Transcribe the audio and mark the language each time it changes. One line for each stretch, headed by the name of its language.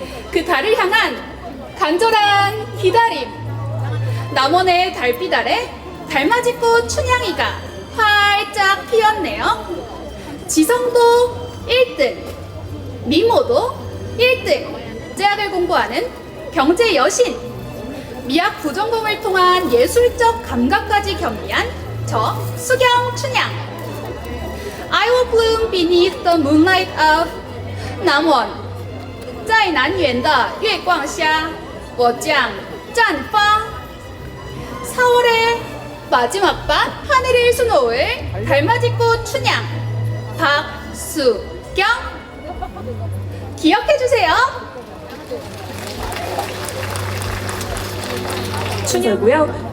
Korean: 그 달을 향한 간절한 기다림. 남원의 달빛 아래 달맞이꽃 춘향이가 활짝 피었네요. 지성도 1등, 미모도 1등, 제약을 공부하는 경제 여신, 미학 부전공을 통한 예술적 감각까지 겸비한 저 수경 춘향.
English: I will bloom beneath the moonlight of 南원，
Chinese: 在南园的月光下，我将绽放。
Korean: 4월의 마지막 밤 하늘을 수놓을 달맞이꽃 춘향 박수경 기억해주세요. 춘향이고요.